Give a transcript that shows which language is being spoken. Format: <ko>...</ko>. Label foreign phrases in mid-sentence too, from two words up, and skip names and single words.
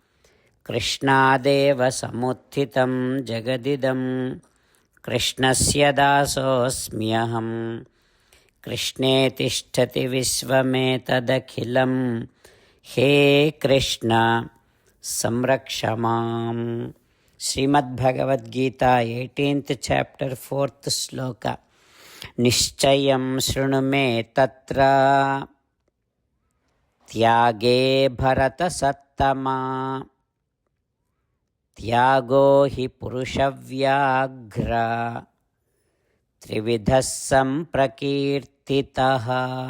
<sa>कृष्णादेव समुत्थितं जगदिदं कृष्णस्य दासोऽस्म्यहम्. कृष्णे तिष्ठति विश्वमेतदखिलम्. हे कृष्ण संरक्ष माम्. Srimad Bhagavad Gita,</sa> <en>18th chapter, 4th sloka.</en> <sa>निश्चयं शृणु मे तत्र त्यागे भरतसत्तम त्यागो हि पुरुषव्याघ्र त्रिविधः सम्प्रकीर्तितः.</sa>